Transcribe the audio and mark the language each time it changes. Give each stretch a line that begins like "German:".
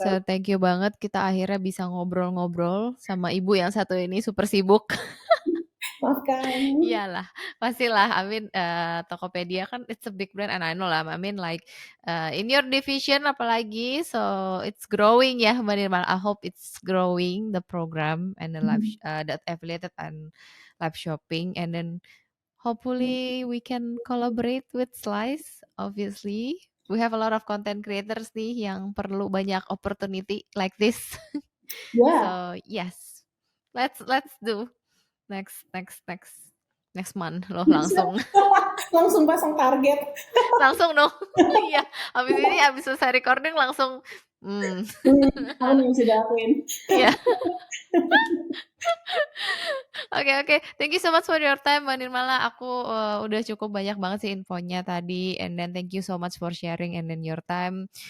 English: So, thank you
Indonesian: banget kita akhirnya bisa ngobrol-ngobrol sama ibu yang satu ini super sibuk. Maafkan. Iyalah, pastilah.
English: I mean, Tokopedia kan it's a big brand and I know lah, I mean like, in your division
Indonesian: apalagi,
English: so it's growing ya Mbak Nirmal. I hope it's growing the program and the that affiliated and live shopping and then hopefully we can collaborate with Slice obviously. we have a lot of content creators
Indonesian: nih yang perlu banyak
English: opportunity like this. Yeah. So, yes, let's do next month loh
Indonesian: Bisa. langsung. Langsung pasang target. Langsung dong. Iya, habis selesai recording langsung, Apa nih yang bisa dilakuin? iya.
English: Oke, thank you so much for your time Mbak Nirmala, aku,
Indonesian: udah cukup banyak banget sih infonya tadi,
English: and then thank you so much for sharing and then your time.